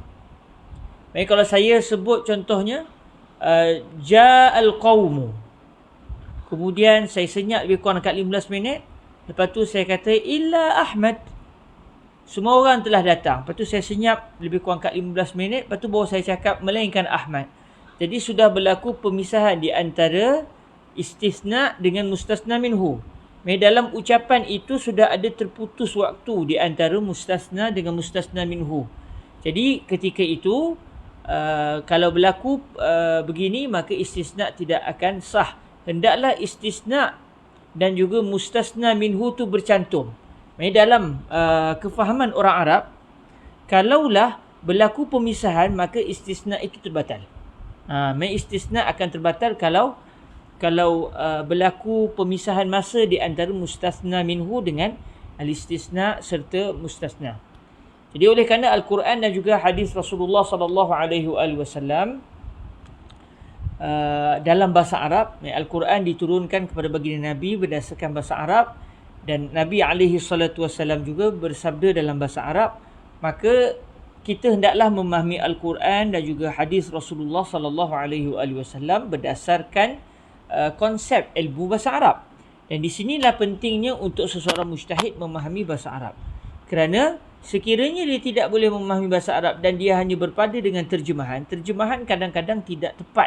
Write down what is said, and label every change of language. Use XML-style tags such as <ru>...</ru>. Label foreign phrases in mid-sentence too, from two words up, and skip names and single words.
<ms>Baik, kalau saya sebut contohnya</ms> <ar>ja'al qaumu,</ar> <ms>kemudian saya senyap lebih kurang dekat 15 minit, lepas tu saya kata illa Ahmad, semua orang telah datang. Lepas tu saya senyap lebih kurang dekat 15 minit, lepas tu baru saya cakap melainkan Ahmad. Jadi sudah berlaku pemisahan di antara istisna dengan</ms> <ar>mustasna minhu.</ar> <ms>Dalam ucapan itu sudah ada terputus waktu di antara mustasna dengan</ms> <ar>mustasna minhu.</ar> <ms>Jadi ketika itu kalau berlaku begini, maka istisna tidak akan sah. Hendaklah istisna dan juga</ms> <ar>mustasna minhu</ar> <ms>tu bercantum. Dalam kefahaman orang Arab, kalaulah berlaku pemisahan, maka istisna itu terbatal. Istisna akan terbatal kalau berlaku pemisahan masa di antara</ms> <ar>mustasna minhu</ar> <ms>dengan al-istisna serta mustasna. Jadi oleh kerana Al-Quran dan juga hadis Rasulullah</ms> <ar>sallallahu alaihi wasallam</ar> <ms>dalam bahasa Arab, Al-Quran diturunkan kepada baginda Nabi berdasarkan bahasa Arab, dan Nabi</ms> <ar>alaihi salatu wasallam</ar> <ms>juga bersabda dalam bahasa Arab, maka kita hendaklah memahami Al-Quran dan juga hadis Rasulullah</ms> <ar>sallallahu alaihi wasallam</ar> <ms>berdasarkan konsep ilmu bahasa Arab. Dan di sinilah pentingnya untuk seseorang mujtahid memahami bahasa Arab. Kerana sekiranya dia tidak boleh memahami bahasa Arab dan dia hanya berpada dengan terjemahan kadang-kadang tidak tepat.</ms>